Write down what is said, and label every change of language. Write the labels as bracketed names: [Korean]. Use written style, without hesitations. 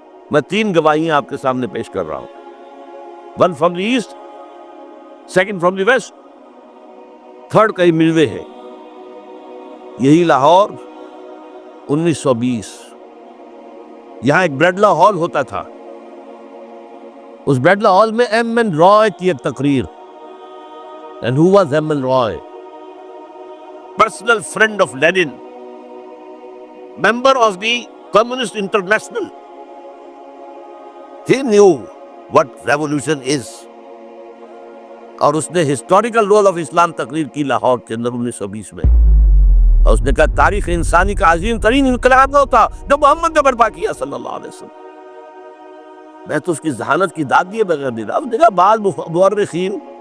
[Urdu] میں 3 گواہیاں آپ کے سامنے پیش کر رہا ہوں، [English] 1 from the east, 2 from the west, [Urdu] 3 کئی ملوے ہے۔ یہی لاہور 1920، یہاں ایک بریڈلا ہال ہوتا تھا، اس بریڈلا ہال میں ایم این رائے کی ایک تقریر۔ [English] And who was [Urdu] M N Rai? [English] Personal friend of Lenin, member of the Communist International. He knew what revolution is. [Urdu] اور اس نے [English] historical role of Islam [Urdu] تقریر کی لاہور کے اندر 1920 میں، اور اس نے کہا تاریخ انسانی کا عظیم ترین انقلاب وہ تھا جو محمد نے برپا کیا صلی اللہ علیہ وسلم۔ میں تو اس کی ذہانت کی داد دیے بغیر نہیں رہا۔ اب دیکھا بعض مورخین